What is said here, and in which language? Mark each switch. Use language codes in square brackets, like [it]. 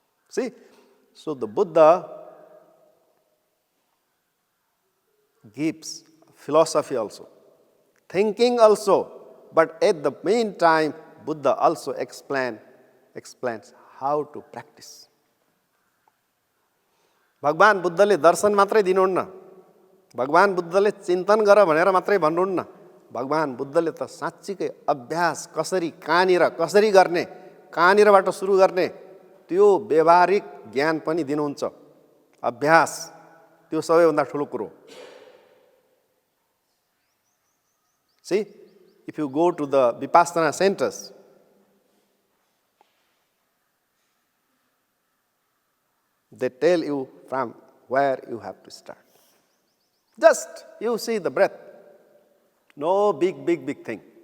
[en] See, so the Buddha gives philosophy also, thinking also, but at the meantime, Buddha also explains how to practice. [ne] भगवान बुद्धले दर्शन मात्रै दिनुहुन्न, भगवान बुद्धले चिन्तन गर भनेर मात्रै भन्नुहुन्न, भगवान बुद्धले त साँच्चीकै अभ्यास कसरी कहाँनिर कसरी गर्ने, कहाँनिरबाट सुरु गर्ने त्यो व्यवहारिक ज्ञान पनि दिनुहुन्छ. अभ्यास त्यो सबैभन्दा ठुलो कुरो. [en] See, if you go to the Vipassana centers, they tell you from where you have to start. Just you see the breath. No big thing.